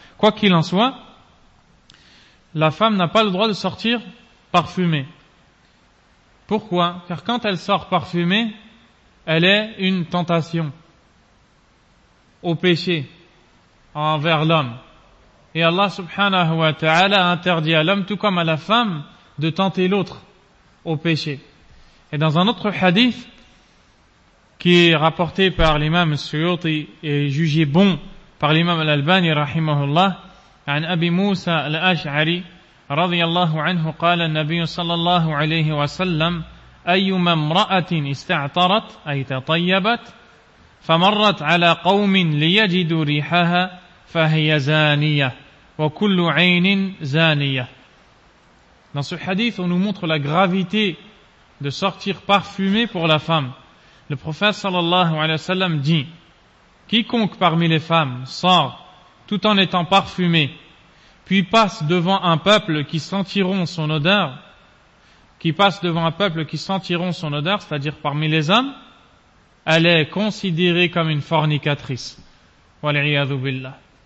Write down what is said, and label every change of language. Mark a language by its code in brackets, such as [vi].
[fr] Quoi qu'il en soit, la femme n'a pas le droit de sortir parfumée. Pourquoi? Car quand elle sort parfumée, elle est une tentation au péché envers l'homme. Et Allah subhanahu wa ta'ala interdit à l'homme, tout comme à la femme, de tenter l'autre au péché. Et dans un autre hadith, qui est rapporté par l'imam Suyuti et jugé bon par l'imam Al-Albani rahimahullah, [ar] عن أبي موسى الأشعري رضي الله عنه قال النبي صلى الله عليه وسلم: أيما امرأة استعطرت أي تطيبت فمرت على قوم ليجدوا ريحها فهي زانية وكل عين زانية. [fr] Dans ce hadith, on nous montre la gravité de sortir parfumée pour la femme. Le prophète sallallahu alayhi wa sallam dit: quiconque parmi les femmes sort tout en étant parfumé, puis passe devant un peuple qui sentiront son odeur, c'est-à-dire parmi les hommes, elle est considérée comme une fornicatrice. Wal'iyadhu billah.